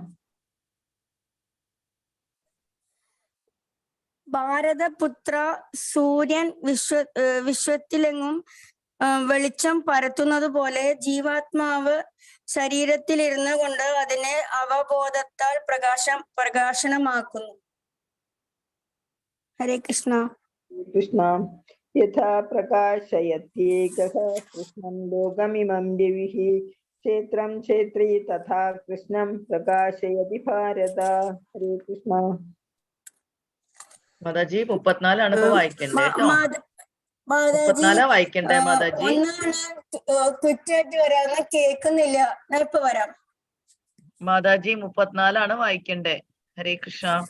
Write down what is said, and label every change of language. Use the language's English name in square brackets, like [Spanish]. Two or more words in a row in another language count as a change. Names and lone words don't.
[Malayalam] ഭാരതപുത്ര, സൂര്യൻ വിശ്വത്തിലെങ്ങും വെളിച്ചം പരത്തുന്നത് പോലെ ജീവാത്മാവ് ശരീരത്തിലിരുന്നു കൊണ്ട് അതിനെ അവബോധത്താൽ പ്രകാശനമാക്കുന്നു. ഹരേ കൃഷ്ണ. കൃഷ്ണ. [Sanskrit] यथा प्रकाशयत्येकः कृष्णं लोकमिमं दिविः क्षेत्रं क्षेत्री तथा कृष्णं प्रकाशयति भारत. हरे कृष्ण. [Malayalam] മാതാജി 34 ഇപ്പൊ വായിക്കണ്ടേ കേട്ടോ. മാതാജി 34 വായിക്കണ്ടേ മാതാജി? കുറ്റായിട്ട് വരാന്ന് കേൾക്കുന്നില്ല. ഞാൻ ഇപ്പൊ വരാം. മാതാജി 34 വായിക്കണ്ടേ. ഹരേ കൃഷ്ണ.